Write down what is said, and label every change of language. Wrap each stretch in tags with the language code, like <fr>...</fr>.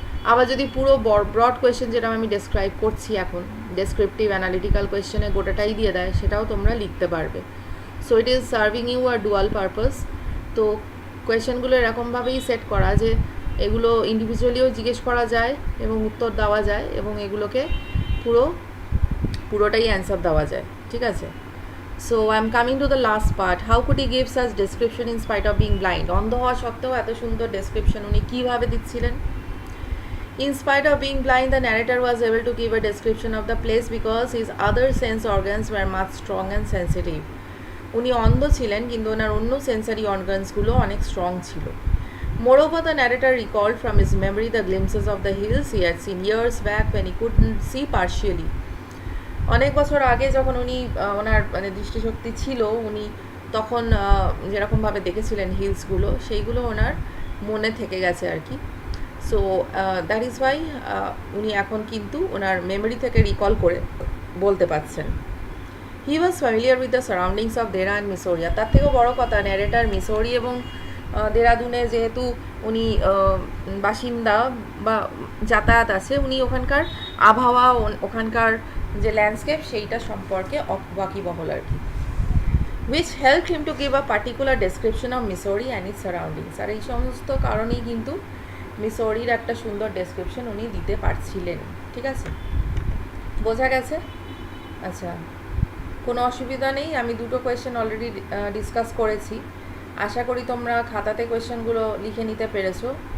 <bn>আবার যদি পুরো ব্রড কোয়েশ্চেন, যেটা আমি ডেসক্রাইব করছি এখন, ডেসক্রিপটিভ অ্যানালিটিক্যাল কোয়েশ্চেনে গোটাটাই দিয়ে দেয়, সেটাও তোমরা লিখতে পারবে।</bn> <en>So it is serving you are dual purpose.</en> <bn>তো কোয়েশ্চেনগুলো এরকমভাবেই সেট করা যে এগুলো ইন্ডিভিজুয়ালিও জিজ্ঞেস করা যায় এবং উত্তর দেওয়া যায়, এবং এগুলোকে পুরোটাই অ্যান্সার দেওয়া যায়। ঠিক আছে,</bn> <en>So I'm coming to the last part. How could he give such description in spite of being blind?</en> <bn>অন্ধ হওয়া সত্ত্বেও এত সুন্দর ডেসক্রিপশন উনি কীভাবে দিচ্ছিলেন?</bn> <en>In spite of being blind, the narrator was able to give a description of the place because his other sense organs were much strong and sensitive.</en> <bn>উনি অন্ধ ছিলেন কিন্তু ওনার অন্য সেন্সারি অর্গানসগুলো অনেক স্ট্রং ছিল.</bn> <en>Moreover, the narrator recalled from his memory the glimpses of the hills he had seen years back when he couldn't see partially.</en> <bn>অনেক বছর আগে যখন উনি ওনার মানে দৃষ্টিশক্তি ছিল, উনি তখন যেরকমভাবে দেখেছিলেন হিলসগুলো, সেইগুলো ওনার মনে থেকে গেছে আর কি.</bn> <en>so that is why</en> <bn>উনি এখন কিন্তু ওনার মেমোরি থেকে রিকল করে বলতে পারছেন.</bn> <en>He was familiar with the surroundings of Dehra and Mussoorie.</en> <bn>তার থেকেও বড় কথা, ন্যারেটার মিসোরি এবং দেরাদুনে যেহেতু উনি বাসিন্দা বা যাতায়াত আছে, উনি ওখানকার আবহাওয়া, ওখানকার যে ল্যান্ডস্কেপ সেইটা সম্পর্কে ওয়াকিবহল আর কি.</bn> <en>which helped him to give a particular description of Missouri and its surroundings.</en> <bn>আর এই সমস্ত কারণেই কিন্তু মিসৌরির একটা সুন্দর ডেসক্রিপশন উনি দিতে পারছিলেন. ঠিক আছে, বোঝা গেছে? আচ্ছা, কোনো অসুবিধা নেই. আমি দুটো কোয়েশ্চেন অলরেডি ডিসকাস করেছি. আশা করি তোমরা খাতাতে কোয়েশ্চেনগুলো লিখে নিতে পেরেছো.</bn>